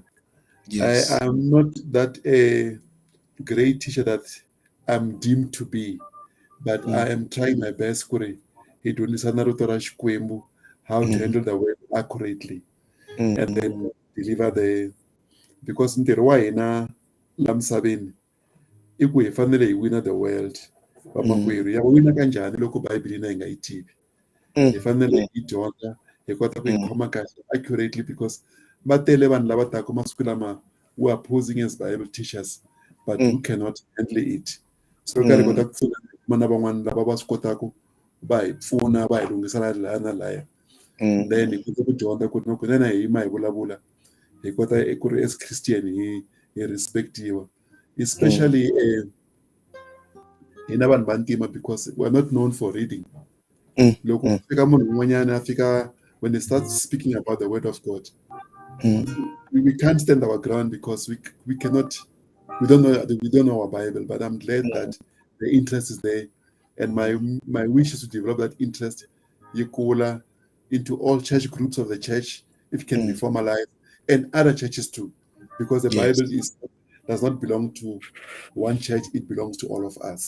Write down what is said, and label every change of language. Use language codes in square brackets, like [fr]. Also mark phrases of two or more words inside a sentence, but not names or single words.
[en] Yes. I am not that a great teacher that I'm deemed to be, but I am trying my best how to handle the word accurately and then deliver because [ts] ntirho wa hina la misaveni I ku hi fanele hi wina [en] the world [ts] vamakwerhu ya wina kanjhani loko Bible na hi nga yi tivi. Hi fanele hi dyondza hi kota ku yi khoma kahle [en] accurately, because [ts] va tele vanhu lava taka masiku lama [en] who are posing as Bible teachers but who cannot handle it. [ts] So ka ri kota ku pfuna na van'wana lava va swi kotaka va hi pfuna va hi lungisela laya na laya. Then hi kota ku dyondza ku loko na hi yima hi vulavula hi kota ku ri [en] as Christian [ts] hi respectiwa, especially hina vanhu va ntima, [en] because we're not known for reading. [ts] Loko fika munhu un'wanyana a fika, [en] when they start speaking about the word of God, we can't stand our ground because we don't know our Bible. But I'm glad that the interest is there, and my wish is to develop that interest into all church groups of the church, if it can be formalized, and other churches too, because the Bible does not belong to one church, it belongs to all of us.